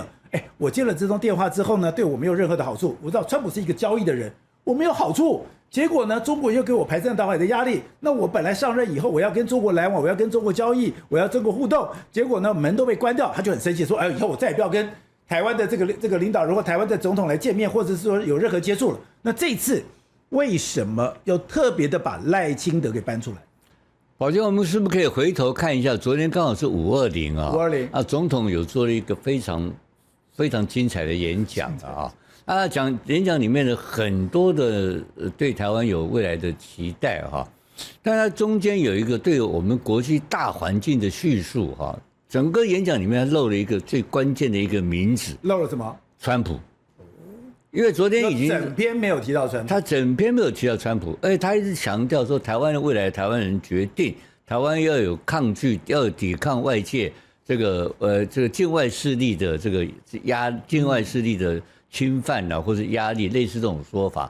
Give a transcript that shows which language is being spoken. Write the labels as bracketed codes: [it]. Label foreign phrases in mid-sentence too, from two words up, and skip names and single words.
[zh] 我接了這通電話之後呢，對我沒有任何的好處。我知道川普是一個交易的人，我沒有好處。結果呢，中國又給我排山倒海的壓力。那我本來上任以後，我要跟中國來往，我要跟中國交易，我要中國互動。結果呢，門都被關掉，他就很生氣，說：“以後我再也不要跟台灣的這個領導人或台灣的總統來見面，或者是說有任何接觸了。” 那這一次為什麼又特別的把賴清德給搬出來？郝杰，我們是不是可以回頭看一下？昨天剛好是520啊，520啊，總統有做了一個非常非常精彩的演講啊。演講裡面的很多的對台灣有未来的期待哈，但它中間有一個對我們國際大環境的敘述哈。整個演講裡面漏了一個最關鍵的一個名字，漏了什麼？川普。因為昨天已經整篇沒有提到川普，他整篇沒有提到川普，而且他一直強調說台灣的未來台灣人決定，台灣要有抗拒，要有抵抗外界這個境外勢力的這個境外勢力的侵犯啊，或者壓力，類似這種說法。